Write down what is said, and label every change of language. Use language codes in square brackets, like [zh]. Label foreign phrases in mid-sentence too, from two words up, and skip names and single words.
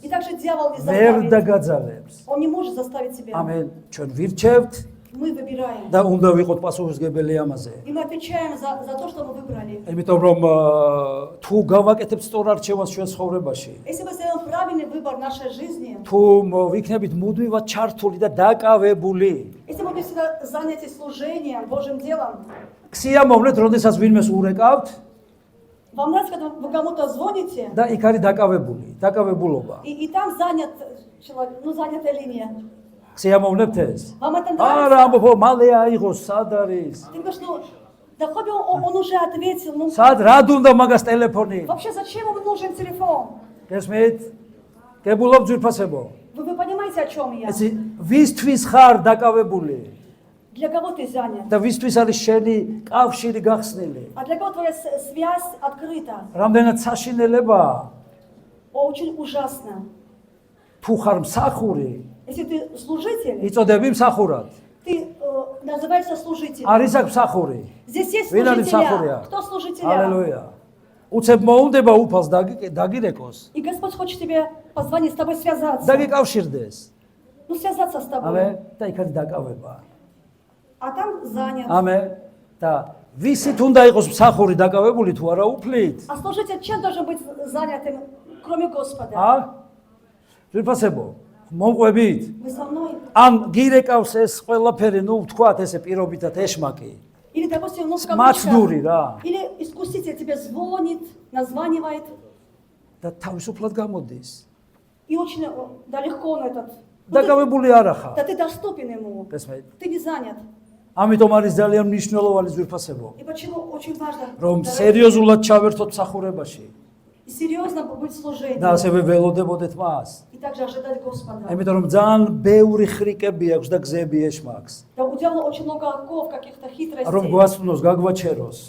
[ru] И также дьявол не [ka] ვერ [ru] заставит. [ka] დაგაძალებს. [ru] Он не может заставить тебя. [ka] ამენ ჩვენ ვირჩევთ [ru] Мы выбираем. [ka] და უნდა ვიყოთ პასუხისგებელი ამაზე. [ru] И мы отвечаем за то, что мы выбрали. [ka] იმიტომ რომ თუ გავაკეთებთ სწორ არჩევანს ჩვენ ცხოვრებაში, [ru] Если мы сделаем правильный выбор в нашей жизни, [ka] თუ ვიქნებით მუდმივად ჩართული და დაკავებული, [ru] если мы будем всегда заняты служением, Божьим делом, [ka] ქსიამოვნეთ, როდესაც ვინმეს ურეკავთ [ru] вам нравится, когда вы кому-то звоните, [ka] და იქ არის დაკავებულობა. [ru] и там занят человек, ну занятая линия. [ka] ქსიამოვნებთ ეს? [ru] Вам это [ka] არა, [ru] нравится? [ka] ამბობ, მალე აიღოს, сад არის? [ru] Ты говоришь, ну, да хоть бы он уже ответил, ну, [ka] სად რა უნდა მაგას ტელეფონი? [ru] вообще зачем ему нужен телефон? [ka] გესმით? გებულობ ძვირფასებო. [ru] Вы понимаете, о чем я? [ka] ესე ვისთვის ხარ დაკავებული [ru] Для кого ты занят? [ka] და ვისთვის არის შენი კავშირი გახსნილი? [ru] А для кого твоя связь открыта? [ka] რამდენად საშინელებაა [ru] Очень ужасно. [ka] თუ ხარ მსახური, [ru] Если ты служитель, [ka] იწოდები მსახურად. [ru] ты называешься служителем. [ka] არის აქ მსახური? [ru] Здесь есть [ka] ვინ არის [ru] служителя. [ka] მსახურია? [ru] Кто служителя? [ka] ალელუია. უცებ მოუნდება უფალს დაგირეკოს. [ru] И Господь хочет тебе позвонить, с тобой связаться. [ka] დაგიკავშირდეს. [ru] Ну, связаться с тобой. [ka] ამე და იქაც დაკავება. [ru] А там занят. [ka] ამე და ვისით უნდა იყოს მსახური დაკავებული თუ არა უფლით? [ru] А служитель чем должен быть занятым, кроме Господа? [ka] ა? ვიფასებო, მომყვებით? [ru] Вы со мной? [ka] ან გირეკავს ეს ყველაფერი, ნუ ვთქვათ ესე პირობითად ეშმაკი. [ru] Или, допустим, ну, в [ka] მაცდური [ru] кавычках. [ka] რა. [ru] Или искуситель тебе звонит, названивает. [ka] და თავისუფლად გამოდის. [ru] И очень да, легко он этот. [ka] დაკავებული არ ახარ. [ru] Да ты доступен ему. [ka] გესმით? [ru] Ты не занят. [ka] ამიტომ არის ძალიან მნიშვნელოვანი ზურფასებო, [ru] И почему очень важно [ka] რომ [ru] дорогие, [ka] სერიოზულად ჩავერთოთ მსახურებაში [ru] и серьезно быть в служении. [ka] და ასევე ველოდებოდეთ მას. [ru] И также ожидать Господа. [ka] იმიტომ რომ ძალიან ბევრი ხრიკები აქვს და გზები ეშმაკს, [ru] Да, у дьявола очень много оков, каких-то [ka] რომ [ru] хитростей, [ka] გვასწნოს, გაგვაჩეროს.